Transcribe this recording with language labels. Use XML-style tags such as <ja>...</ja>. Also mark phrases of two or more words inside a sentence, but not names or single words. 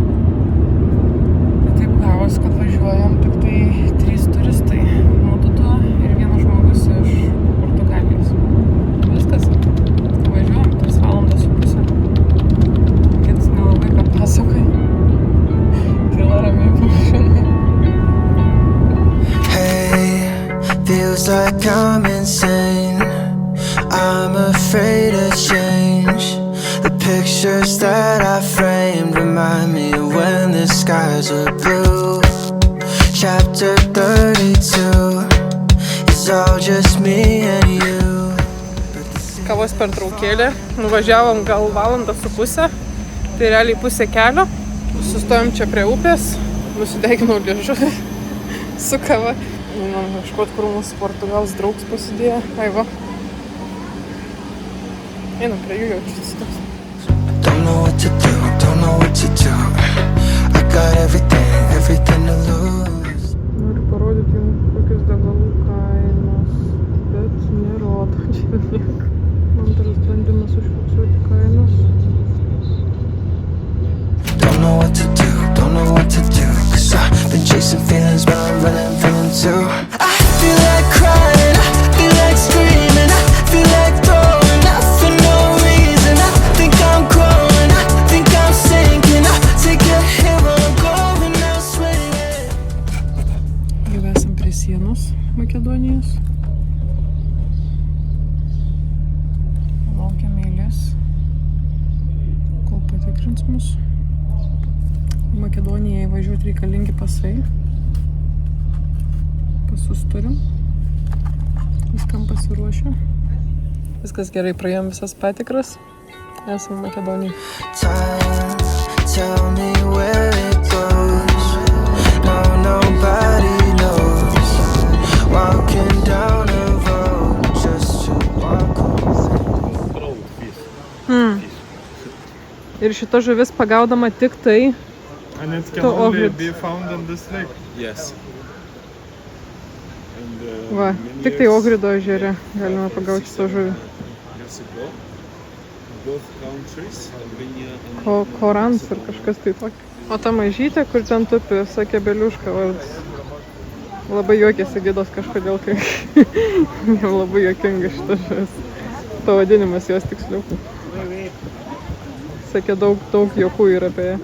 <lt>Taip gavos, kad važiuojam tik tai 3 turistai. Mudu ir vienas žmogus iš Portugalijos. Viskas. Važiuojam 3 valandas su pusė. Kitas nelabai ką pasakai. Tyla ramiai po mašinai.</lt> <en>Hey, feels like I'm insane. I'm afraid of change. The pictures that I framed remind me of when the skies were blue. Chapter 32 is all just me and you.</en> <lt>Kavos pertraukėlė. Nuvažiavom gal valandą su pusę. Tai realiai pusė kelio. Sustojom čia prie upės. Nusideginau liežuvį su kava. Einam ieškot, kur mūsų Portugalas draugs pasidėjo. Aiva. Einam prie jų jaučiu.</lt> <en>Don't know what to do, don't know what to do. I got everything to lose.</en> <lt>Noriu parodyti jums, kokios degalų kainos, bet nerodo čia nieko. Antras bandymas užfiksuoti kainas.</lt> <en>Don't know what to do, don't know what to do. 'Cause I've been chasing feelings, but I'm running from them too. I feel like crying, I feel like screaming, I feel like throwing up for no reason. I think I'm growing, I think I'm sinking. I take a hit when I'm going out swinging.</en> <lt>Jau esam prie sienos Makedonijos. Laukiam eilės, kol patikrins mus. Į Makedoniją įvažiuoti reikalingi pasai. Pasus turim. Viskam pasiruošę. Viskas gerai, praėjom visas patikras. Esam Makedonijai.</lt> <en>Time, tell me where it goes. No, nobody knows. Walking down a road just to walk home.</en> <lt>Ir šita žuvis pagaudama tik tai.</lt> <en>And it can To only Ohrid. be found in this lake. Yes. And,</en> <lt>Va, tik tai Ohrido ežere galima pagauti šitą žuvį.</lt> <en>years ago, both countries, Albania and</en> <lt>Korans ir kažkas tai tokio. O ta mažytė, kur ten tupi, sakė Beliuška vardas. Labai juokėsi gidas kažkodėl, kai jam labai juokinga šita žuvis. Pavadinimas jos tiksliau. Sakė, daug juokų yra apie ją.</lt>